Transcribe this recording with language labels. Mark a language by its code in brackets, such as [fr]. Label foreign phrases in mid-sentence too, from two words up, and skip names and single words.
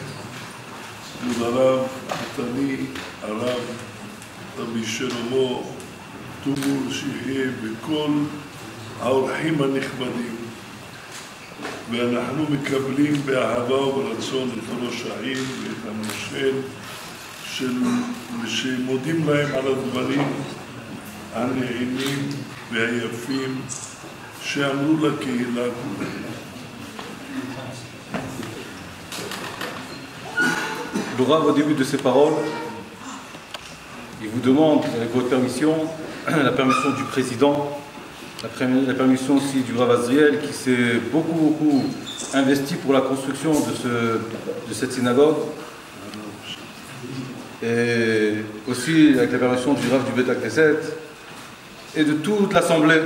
[he] כבוד הרב חתני, הרב רבי שלמה תומור שיחיה, וכל האורחים הנכבדים, ואנחנו מקבלים באהבה וברצון את ראש העיר ואת המושל שמודים להם על הדברים הנעימים והיפים שאמרו לקהילה כולה. [fr] Le Rav, au début de ses paroles, il vous demande, avec votre permission, la permission du président, la permission aussi du Rav Azriel, qui s'est beaucoup investi pour la construction de cette synagogue, et aussi avec la permission du Rav du [he] בית הכנסת [fr] et de toute l'Assemblée.